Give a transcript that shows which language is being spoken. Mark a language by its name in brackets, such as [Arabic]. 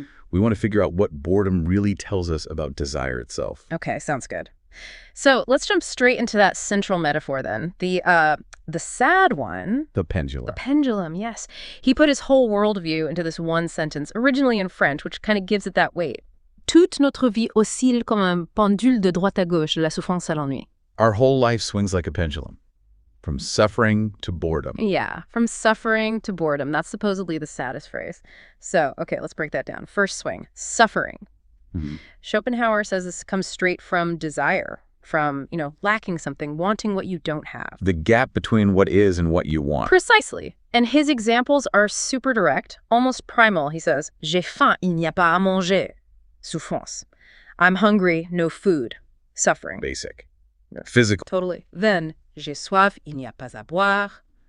[English] We want to figure out what boredom really tells us about desire itself. Okay, sounds good. So let's jump straight into that central metaphor then. The sad one. The pendulum. The pendulum, yes. He put his whole worldview into this one sentence, originally in French, which kind of gives it that weight. [French] Toute notre vie oscille comme un pendule de droite à gauche, de la souffrance à l'ennui. [English] Our whole life swings like a pendulum, from suffering to boredom. Yeah, from suffering to boredom. That's supposedly the saddest phrase. So, okay, let's break that down. First swing, suffering. Schopenhauer says this comes straight from desire, from, lacking something, wanting what you don't have. The gap between what is and what you want. Precisely. And his examples are super direct, almost primal. He says, [French] J'ai faim, il n'y a pas à manger. [English] Souffrance. I'm hungry, no food. Suffering. Basic. Physical. Totally. Then, [French] J'ai soif, il n'y a pas à boire.